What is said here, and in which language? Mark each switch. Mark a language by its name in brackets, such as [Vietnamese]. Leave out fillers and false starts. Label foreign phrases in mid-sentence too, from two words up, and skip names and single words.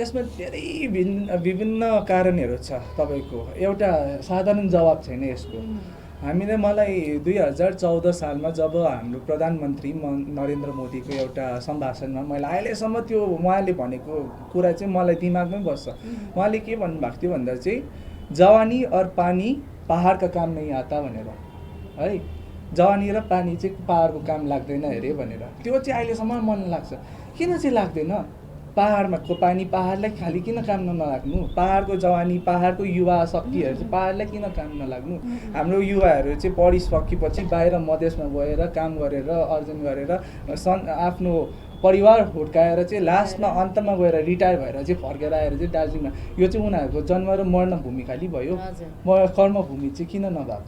[Nepali] यसमा धेरै विभिन्न कारणहरू छ। तपाईँको एउटा साधारण जवाब छैन यसको। मलाई 2014 सालमा जब हाम्रो प्रधानमन्त्री नरेन्द्र मोदीको एउटा सम्भाषणमा मैले अहिलेसम्म त्यो उहाँले भनेको कुरा चाहिँ मलाई दिमागमै बस्छ। उहाँले के भन्नुभएको थियो भन्दा चाहिँ [Hindi] जवानी और पानी पहाड़ का काम नहीं आता [Nepali] भनेर है, जवानी र पानी चाहिँ पहाडको काम लाग्दैन अरे भनेर। त्यो चाहिँ अहिलेसम्म मन लाग्छ। किन चाहिँ लाग्दैन? पहाडमा को पानी पहाडलाई खालि किन काम नलाग्नु? पहाडको जवानी, पहाडको युवा शक्तिहरू चाहिँ पहाडलाई किन काम नलाग्नु? हाम्रो युवाहरू चाहिँ पढिसकेपछि बाहिर मधेसमा गएर काम गरेर अर्जन गरेर आफ्नो परिवार हुर्काएर चाहिँ लास्टमा अन्तमा गएर रिटायर भएर चाहिँ फर्केर आएर चाहिँ दार्जिलिङमा, यो चाहिँ उनीहरूको जन्म र मर्न भूमि खालि भयो, कर्मभूमि चाहिँ किन नभएको?